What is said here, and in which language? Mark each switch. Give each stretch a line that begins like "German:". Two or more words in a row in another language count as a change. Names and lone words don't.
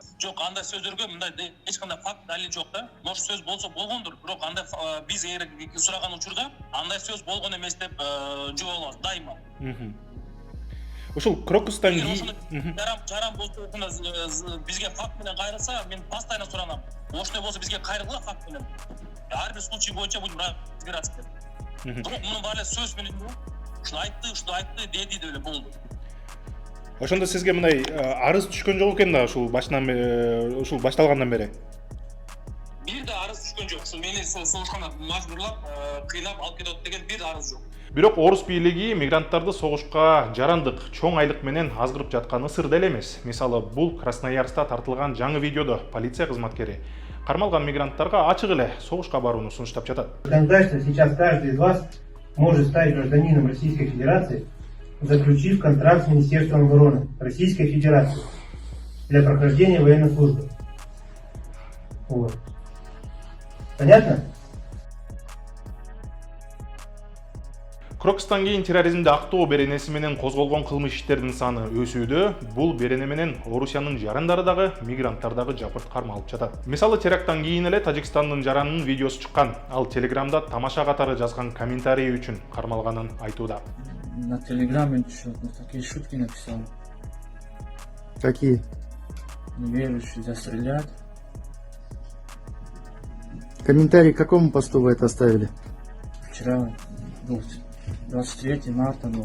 Kyrgyz: Жок, андай сөздөргө мындай эч кандай факт далил жок да. Может сөз болсо болгондур, бирок андай биз эгер сураган учурда андай сөз болгон эмес деп жооп алат дайыма. Ушул Крокустан Эгер кийин ошондой жаран болсо бизге факт менен кайрылса, мен постоянно суранам. Ошондой болсо бизге кайрылгыла факт менен. Ар бир случай боюнча
Russian: будем разбираться
Kyrgyz: деп. Бирок мунун баары эле сөз менен ушуну айтты, деди деп эле болду. ошондо сизге мындай арыз түшкөн жок экен да ушул ушул башталгандан бери. Бир да арыз түшкөн жок. Ушул мени согушканда мажбурлап, кыйнап алып кетет деген бир арыз жок. Бирок орус бийлиги мигранттарды согушка жарандык чоң айлык менен азгырып жатканы сыр деле эмес. Мисалы, бул Красноярскта тартылган жаңы видеодо полиция кызматкери кармалган мигранттарга ачык эле согушка барууну сунуштап жатат.
Russian: Законодательство сейчас каждый из вас может стать гражданином Российской Федерации, заключив контракт с Министерством обороны Российской Федерации для прохождения военной службы. Вот. Понятно?
Kyrgyz: Крокустан кийин терроризмди актоо беренеси менен козголгон кылмыш иштердин саны өсүүдө. Бул берене менен Орусиянын жарандары дагы, мигранттар дагы жапырт кармалып жатат. Мисалы, теракттан кийин эле Тажикстандын жаранынын видеосу чыккан. Ал Телеграмда тамаша катары жазган комментарий үчүн кармалганын айтууда.
Russian: На Телеграме такие шутки написал. Какие? Неверующие застрелят. Комментарий к какому посту вы это оставили? Вчера был 23 марта был.